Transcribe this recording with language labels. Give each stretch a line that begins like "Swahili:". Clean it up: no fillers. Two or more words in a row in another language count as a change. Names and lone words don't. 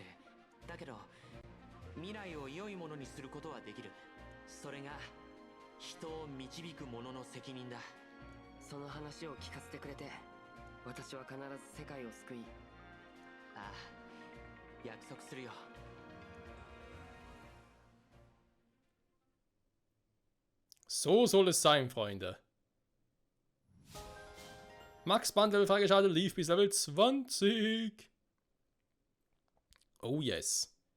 Japanese: だけど未来を良いものにすることはできる。それが人を導く者の責任だ。その話を聞かせてくれて私は必ず世界を救い。ああ、約束するよ。
German: So soll es sein, Freunde. Max Bundle freigeschaltet, lief bis Level 20.
English: Oh yes.